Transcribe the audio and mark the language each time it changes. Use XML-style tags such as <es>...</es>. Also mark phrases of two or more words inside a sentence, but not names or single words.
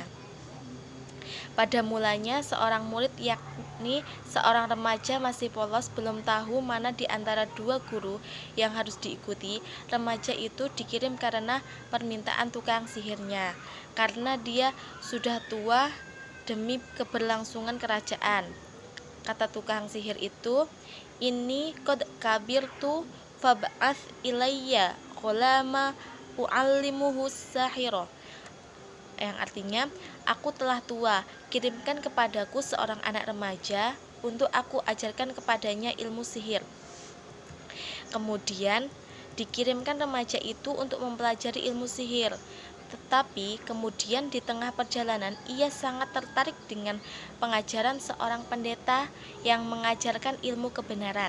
<id>Pada mulanya seorang murid, yakni seorang remaja masih polos, belum tahu mana di antara dua guru yang harus diikuti. Remaja itu dikirim karena permintaan tukang sihirnya, karena dia sudah tua demi keberlangsungan kerajaan. Kata tukang sihir itu,</id> <ar>"إني قد كبرت فابعث إلي غلاما أعلمه سحرا."</ar> <id>Yang artinya, aku telah tua, kirimkan kepadaku seorang anak remaja untuk aku ajarkan kepadanya ilmu sihir. Kemudian dikirimkan remaja itu untuk mempelajari ilmu sihir. Tetapi kemudian di tengah perjalanan ia sangat tertarik dengan pengajaran seorang pendeta yang mengajarkan ilmu kebenaran.</id>